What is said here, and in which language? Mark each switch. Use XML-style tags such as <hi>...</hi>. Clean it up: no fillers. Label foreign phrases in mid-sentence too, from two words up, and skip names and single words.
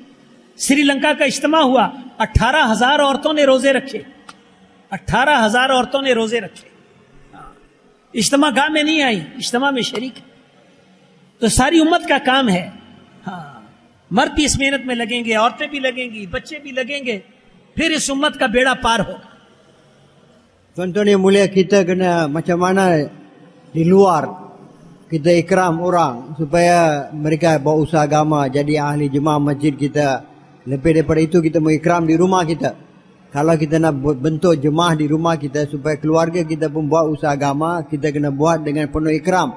<ur>سری لنکا کا اجتماع ہوا، 18,000 عورتوں نے روزے رکھے، 18,000 عورتوں نے روزے رکھے. اجتماع گاہ میں نہیں آئی، اجتماع میں شریک ہے. تو ساری امت کا کام ہے. ہاں، مرد بھی اس محنت میں لگیں گے، عورتیں بھی لگیں گی، بچے بھی لگیں گے، پھر اس امت کا بیڑا پار ہوگا.</ur> <ms>Tuan-tuan yang mulia, kita kena macam mana di luar kita ikram orang supaya mereka bawa usaha agama, jadi ahli jemaah masjid kita. Lebih daripada itu, kita mau ikram di rumah kita. Kalau kita nak bentuk jemaah di rumah kita supaya keluarga kita pun buat usaha agama, kita kena buat dengan penuh ikram.</ms>